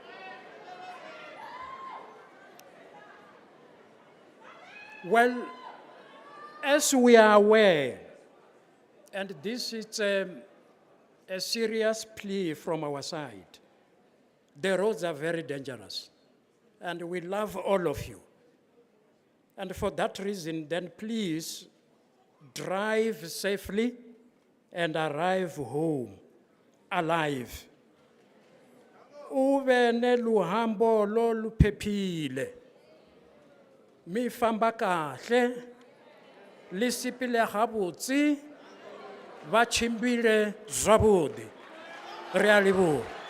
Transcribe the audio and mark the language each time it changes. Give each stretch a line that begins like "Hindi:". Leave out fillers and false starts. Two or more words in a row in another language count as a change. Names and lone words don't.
English: Well, as we are aware, and this is a serious plea from our side, the roads are very dangerous, and we love all of you. And for that reason, then please drive safely and arrive home alive.
Zulu: Ube neluhambo loluphephile.
Tsonga: Mi famba kahle, lisipile gabotse,
Venda: ba chimbile zwabodi.
Southern Sotho: Re a leboha.